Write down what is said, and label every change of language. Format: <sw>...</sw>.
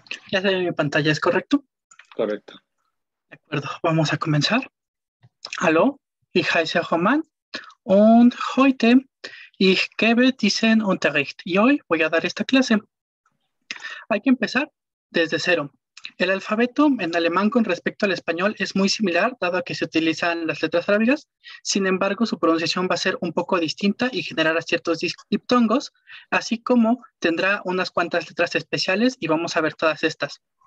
<es>Ya se ve mi pantalla, ¿es correcto? Correcto. De acuerdo, vamos a comenzar.</es> <de>Hallo, ich heiße Roman und heute ich gebe diesen Unterricht.</de> <es>Y hoy voy a dar esta clase. Hay que empezar desde cero. El alfabeto en alemán con respecto al español es muy similar, dado que se utilizan las letras arábigas. Sin embargo, su pronunciación va a ser un poco distinta y generará ciertos diptongos, así como tendrá unas cuantas letras especiales y vamos a ver todas estas.</es>